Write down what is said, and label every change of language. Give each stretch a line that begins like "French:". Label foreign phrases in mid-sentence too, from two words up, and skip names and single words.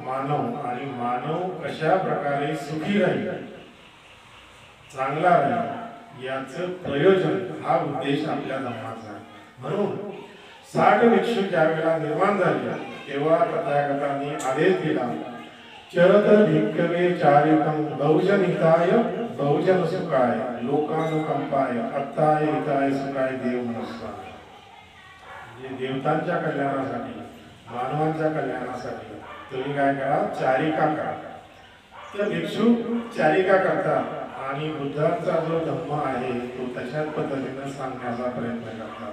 Marathi: मानव. आणि मानव कशा प्रकारे सुखी राहील, चांगला राहील याचं प्रयोजन हा उद्देश आपल्या धर्माचा आहे. म्हणून 60 भिक्षू ज्यावेळेला निर्माण झाले तेव्हा तथागतांनी आदेश दिला,
Pali: चरत भिक्खवे चारिकं बहुजन हिताय बहुजन सुखाय लोकानुकंपाय अत्ताय हिताय सुखाय देव मनस्वाय.
Marathi: म्हणजे देवतांच्या कल्याणासाठी, मानवांच्या कल्याणासाठी तुम्ही काय करा, चारिका करा. तर भिक्षू चारिका करतात आणि बुद्धांचा जो धम्म आहे तो तशाच पद्धतीने सांगण्याचा प्रयत्न करतात.